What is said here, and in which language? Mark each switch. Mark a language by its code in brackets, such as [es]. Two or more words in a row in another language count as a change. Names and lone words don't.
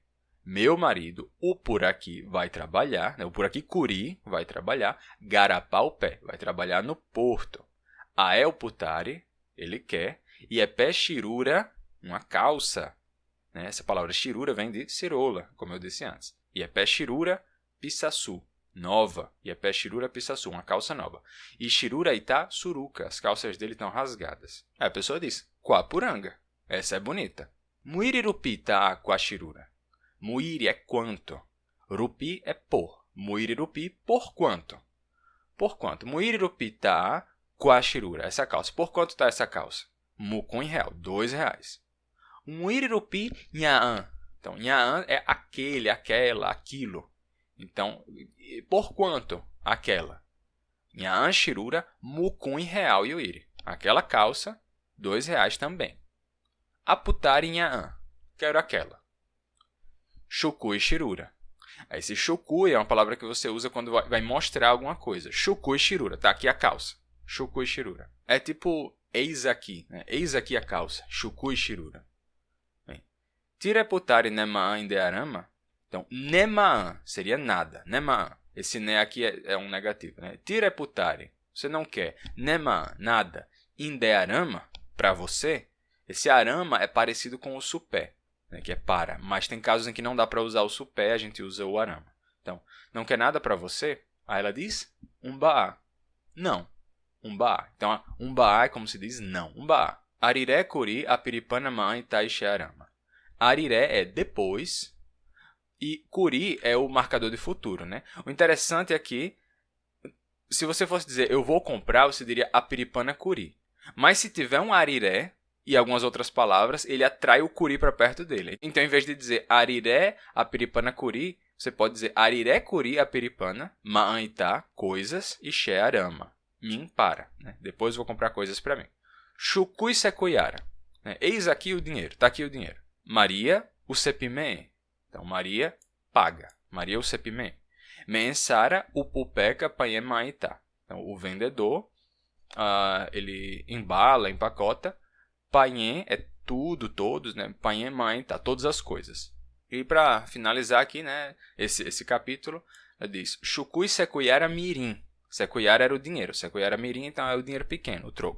[pt] Meu marido, o por aqui, vai trabalhar, né? O por aqui curi vai trabalhar, garapá o pé, vai trabalhar no porto. Aé o putari, ele quer, e é [yrl] pé chirura, [pt] uma calça. né? Essa palavra shirura vem de cirola, como eu disse antes. [yrl] Iepé shirura pissaçu, nova. Iepé shirura pissaçu, [pt] uma calça nova. E [yrl] shirura itá suruca, [pt] as calças dele estão rasgadas. Aí a pessoa diz, quapuranga, essa é bonita. [yrl] Muiri rupi tá quashirura. [pt] Muiri é quanto. Rupi é por. [yrl] Muiri rupi [pt] por quanto. Por quanto? [yrl] Muiri rupi tá quashirura, [pt] essa calça. Por quanto está essa calça? [yrl] Mukun real, R$2. Muiri rupi nhaan. [pt] Então, nhaan é aquele, aquela, aquilo. Então, por quanto? Aquela. [yrl] Nhaan shirura mukun real yuiri. [pt] Aquela calça, R$2 também. [yrl] Aputari nhaan. [pt] Quero aquela. [yrl] Shukui shirura. [pt] Esse shukui é uma palavra que você usa quando vai mostrar alguma coisa. [yrl] Shukui shirura. [pt] Tá aqui a calça. [yrl] Shukui shirura. [pt] É tipo, eis aqui. Né? Eis aqui a calça. [yrl] Shukui shirura. Tireputari nemaan indearama. [pt] Então, nemaan seria nada. [yrl] Nemaan. [pt] Esse ne aqui é um negativo. Né? Tireputari. Você não quer. Nemaan, nada. Indearama, para você. Esse arama é parecido com o supé, né, que é para. Mas tem casos em que não dá para usar o supé, a gente usa o arama. Então, não quer nada para você? Aí ela diz, umbaá. Não. Umbaá. Então, umbaá é como se diz não. [yrl] Umbaá. Ariré kuri apiripana maan itaixe arama. [pt] Ariré é depois e kuri é o marcador de futuro, né? O interessante é que, se você fosse dizer eu vou comprar, você diria [yrl] apiripana kuri. [pt] Mas se tiver um ariré e algumas outras palavras, ele atrai o kuri para perto dele. Então, em vez de dizer [yrl] ariré apiripana kuri, [pt] você pode dizer [yrl] ariré kuri apiripana, maan itá, [pt] coisas, e [yrl] xe arama, [pt] min para. Né? Depois vou comprar coisas para mim. [yrl] Shukui sekuyara. Né? [pt] Eis aqui o dinheiro, está aqui o dinheiro. Maria, [yrl] o sepimé. [pt] Então, Maria paga. [yrl] Maria, o sepimé. Mensara, o pupeca paie maitá. [pt] Então, o vendedor, ele embala, empacota. Paien é tudo, todos, né? [yrl] Paien maitá, [pt] todas as coisas. E para finalizar aqui, né, esse capítulo, diz, [yrl] Shukui sekuyara mirim. [pt] Sekuyara era o dinheiro. [yrl] Sekuyara mirim, [pt] então é o dinheiro pequeno, o troco.